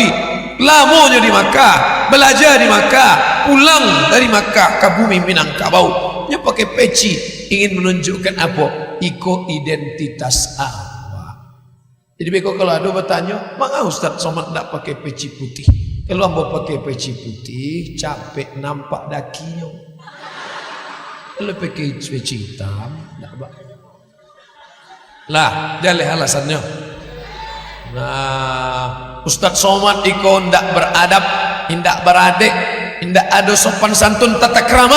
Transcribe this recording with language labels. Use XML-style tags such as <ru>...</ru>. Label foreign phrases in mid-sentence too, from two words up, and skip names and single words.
<id>Lamanya di Makkah, belajar di Makkah, pulang dari Makkah ke bumi Minangkabau. Dia pakai peci, ingin menunjukkan apa?</id> <min>Iko identitas awak.</min> <id>Jadi beko kalau ada bertanya, "Maka Ustaz Somad tak pakai peci putih?"</id> <min>Kalau ambo pakai peci putih, capek nampak dakinya.</min> <id>Kalau pakai peci hitam, tak apa.</id> <min>Lah, jaleh alasannya. Nah, Ustaz Somad iko ndak beradab, indak beradek,</min> <id>indak ada sopan santun tata krama.</id>